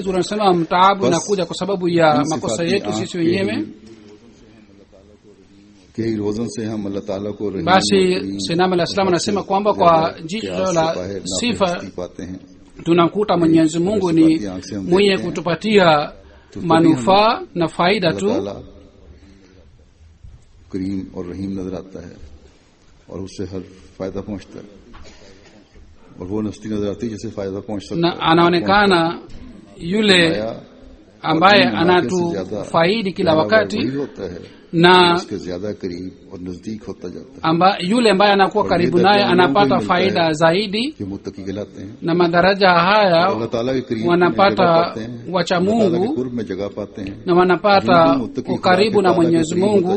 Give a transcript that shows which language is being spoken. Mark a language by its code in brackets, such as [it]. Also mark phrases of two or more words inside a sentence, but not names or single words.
[sw] Hazuri anasema mtaabu inakuja kwa sababu ya makosa yetu sisi wenyewe. Basi Sayyidina al-Islam anasema kwamba kwa jicho la sifa tunakuta Mwenyezi Mungu ni mwenye kutupatia manufaa na faida tu. [ur] کریم اور رحیم نظر آتا ہے اور اس سے ہر فائدہ پہنچتا ہے، اور وہ نفسی نظر آتی ہے جس سے فائدہ پہنچ سکتا ہے. [sw] Na anaonekana yule ambaye anatufaidi kila wakati na yule ambaye anakuwa karibu naye anapata faida zaidi. Na madaraja haya wanapata wacha Mungu na wanapata ukaribu na Mwenyezi Mungu.